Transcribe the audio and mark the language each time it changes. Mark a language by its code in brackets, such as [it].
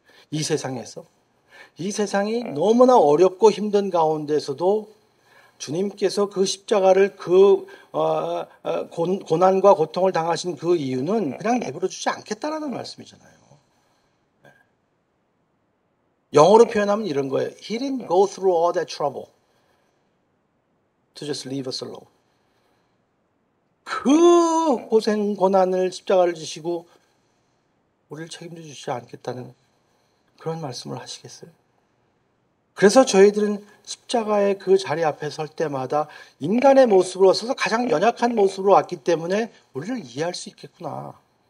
[ko] 이 세상에서 이 세상이 너무나 어렵고 힘든 가운데서도 주님께서 그 십자가를 고난과 고통을 당하신 그 이유는 그냥 내버려 주지 않겠다라는 말씀이잖아요. 영어로 표현하면 이런 거예요. [en] He didn't go through all that trouble to just leave us alone. [ko] 그 고생, 고난을 십자가를 지시고 우리를 책임져 주시지 않겠다는 그런 말씀을 하시겠어요? 그래서 저희들은 십자가의 그 자리 앞에 설 때마다 인간의 모습으로 서서 가장 연약한 모습으로 왔기 때문에 우리를 이해할 수 있겠구나.